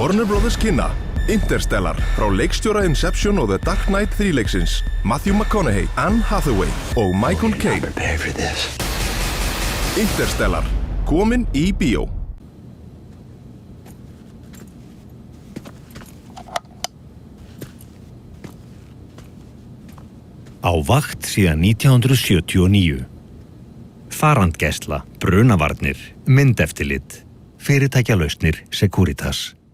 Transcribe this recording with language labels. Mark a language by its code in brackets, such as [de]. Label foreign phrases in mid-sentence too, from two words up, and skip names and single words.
[is] Warner Brothers kynna Interstellar frá leikstjóra Inception og The Dark Knight 3 leiksins Matthew McConaughey, Anne Hathaway og Michael Caine. [en] Prepare for this. [is] Interstellar, komin í bíó. Á vakt síðan 1979. Farandgæsla, brunavarnir, myndeftirlit, fyrirtækjalausnir Securitas.